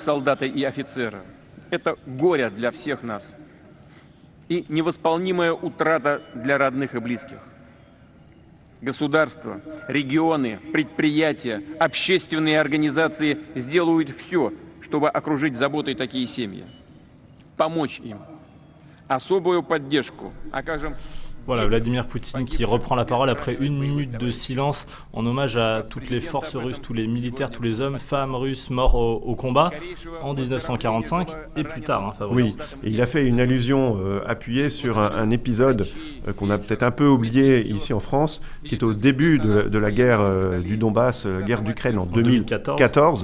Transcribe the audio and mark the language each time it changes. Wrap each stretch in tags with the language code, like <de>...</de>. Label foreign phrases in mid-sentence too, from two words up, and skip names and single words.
<ru>солдата и офицера – это горе для всех нас и невосполнимая утрата для родных и близких. Государства, регионы, предприятия, общественные организации сделают все, чтобы окружить заботой такие семьи, помочь им. Особую поддержку окажем.</ru> <fr>Voilà, Vladimir Poutine qui reprend la parole après 1 minute de silence en hommage à toutes les forces russes, tous les militaires, tous les hommes, femmes russes morts au combat en 1945 et plus tard, hein, Fabrice. Oui, et il a fait une allusion appuyée sur un épisode qu'on a peut-être un peu oublié ici en France, qui est au début de la guerre du Donbass, la guerre d'Ukraine en 2014.</fr>